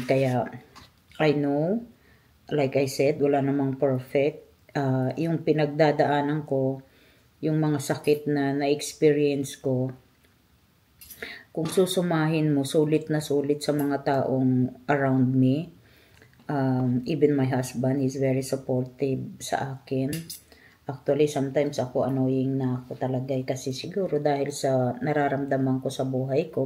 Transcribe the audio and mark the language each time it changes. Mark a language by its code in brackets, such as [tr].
[tl] Kaya, [en] I know, like I said, [tl] wala namang perfect. Yung pinagdadaanan ko, yung mga sakit na na-experience ko, kung susumahin mo, sulit na sulit sa mga taong [en] around me. Even my husband is very supportive [tl] sa akin. Actually, sometimes ako annoying na ako talaga kasi siguro dahil sa nararamdaman ko sa buhay ko.